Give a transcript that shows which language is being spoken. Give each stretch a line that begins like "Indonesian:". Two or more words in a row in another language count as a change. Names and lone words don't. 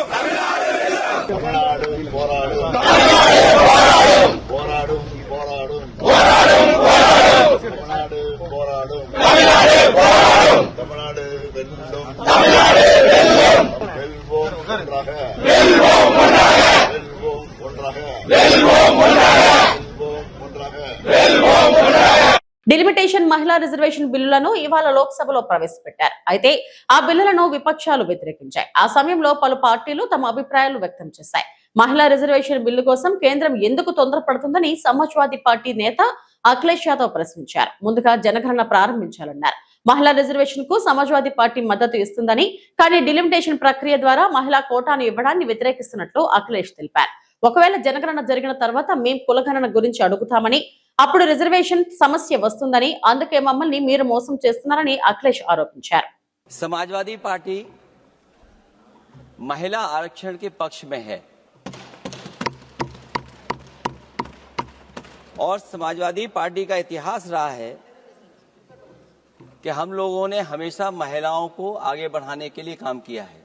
Tamil: தமிழ்நாடு போராடும், போராடும், தமிழ்நாடு போராடும், தமிழ்நாடு வெல்லும், வெல்வோம் ஒன்றாக, வெல்வோம் ஒன்றாக.
Telugu: డిలిమిటేషన్ మహిళా రిజర్వేషన్ బిల్లులను ఇవాళ లోక్సభలో ప్రవేశపెట్టారు. అయితే ఆ బిల్లులను విపక్షాలు వ్యతిరేకించాయి. ఆ సమయంలో పలు పార్టీలు తమ అభిప్రాయాలు వ్యక్తం చేశాయి. మహిళా రిజర్వేషన్ బిల్లు కోసం కేంద్రం ఎందుకు తొందరపడుతుందని సమాజ్వాదీ పార్టీ నేత అఖిలేష్ యాదవ్ ప్రశ్నించారు. ముందుగా జనగణన ప్రారంభించాలన్నారు. మహిళా రిజర్వేషన్ కు సమాజ్వాదీ పార్టీ మద్దతు ఇస్తుందని, కానీ డిలిమిటేషన్ ప్రక్రియ ద్వారా మహిళా కోటాను ఇవ్వడాన్ని వ్యతిరేకిస్తున్నట్లు అఖిలేష్ తెలిపారు. ఒకవేళ జనగణన జరిగిన తర్వాత మేం కులగణన గురించి అడుగుతామని, అప్పుడు రిజర్వేషన్ సమస్య వస్తుందని, అందుకే మమ్మల్ని మీరు మోసం చేస్తున్నారని అఖిలేష్ ఆరోపించారు.
Hindi: समाजवादी पार्टी महिला आरक्षण के पक्ष में है और समाजवादी पार्टी का इतिहास रहा है कि हम लोगों ने हमेशा महिलाओं को आगे बढ़ाने के लिए काम किया है।